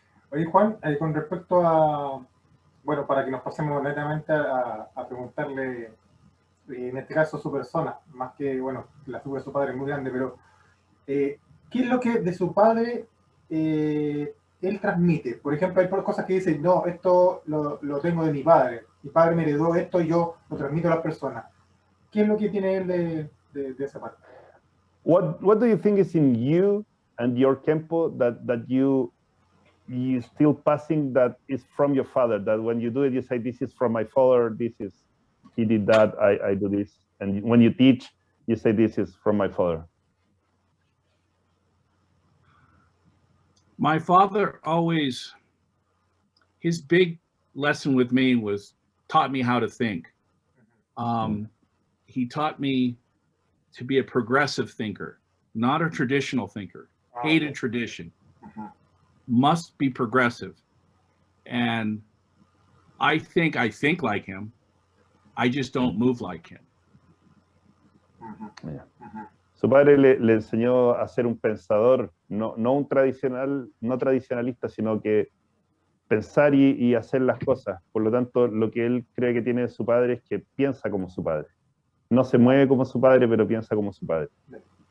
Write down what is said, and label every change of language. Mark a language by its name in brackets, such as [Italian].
[Spanish] Oye, Juan, con respecto a, bueno, para que nos pasemos netamente a preguntarle, en este caso, su persona, más que, bueno, la figura de su padre es muy grande, pero ¿qué es lo que de su padre él transmite? Por ejemplo, hay cosas que dicen, no, esto lo tengo de mi padre me heredó esto y yo lo transmito a las personas. ¿Qué es lo que tiene él de esa parte? [English] What do you think is in you and your Kenpo that you still passing that is from your father, that when you do it, you say, this is from my father, he did that, I do this. And when you teach, you say, this is from my father. My father always, his big lesson with me was taught me how to think. He taught me to be a progressive thinker, not a traditional thinker. Hated tradition. Must be progressive. And I think like him. I just don't move like him. Yeah. [Spanish] Su padre le enseñó a ser un pensador, no un no tradicionalista, sino que pensar y hacer las cosas. Por lo tanto, lo que él cree que tiene de su padre es que piensa como su padre. No se mueve como su padre, pero piensa como su padre.